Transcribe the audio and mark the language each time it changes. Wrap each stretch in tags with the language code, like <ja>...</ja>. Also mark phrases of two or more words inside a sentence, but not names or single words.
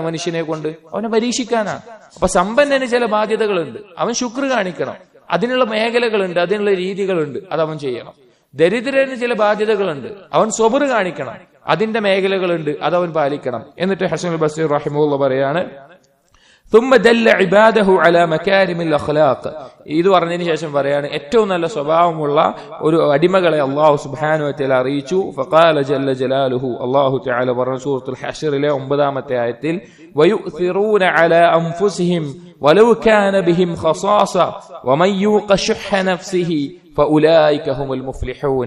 <ml>മനുഷ്യനെ കൊണ്ട് അവനെ പരീക്ഷിക്കാനാണ്. അപ്പൊ സമ്പന്നന് ചില ബാധ്യതകളുണ്ട്, അവൻ ശുക്ർ കാണിക്കണം, അതിനുള്ള മേഖലകളുണ്ട്, അതിനുള്ള രീതികളുണ്ട്, അത് അവൻ ചെയ്യണം. ദരിദ്രന് ചില ബാധ്യതകളുണ്ട്, അവൻ സ്വബർ കാണിക്കണം, അതിന്റെ മേഖലകളുണ്ട്, അതവൻ പാലിക്കണം. എന്നിട്ട് ഹസനുൽ ബസ്രി റഹിമഹുല്ലാഹ് പറയാണ്,</ml> <ar>ثم دل عباده على مكارم الاخلاق,</ar> <ml>ഇത് പറഞ്ഞതിന് ശേഷം പറയാണ്, ഏറ്റവും നല്ല സ്വഭാവമുള്ള ഒരു അടിമകളെ അല്ലാഹു</ml> <ar>سبحانه وتعالى</ar> <ml>അറിയിച്ചു.</ml> <ar>فقال جل جلاله,</ar> <ml>അല്ലാഹു തആല പറഞ്ഞു സൂറത്തുൽ ഹശ്റിലെ 9-ാമത്തെ ആയത്തിൽ,</ml> <ar>ويؤثرون على أنفسهم ولو كان بهم خصاصة ومن يوق شح نفسه فأولئك هم المفلحون.</ar>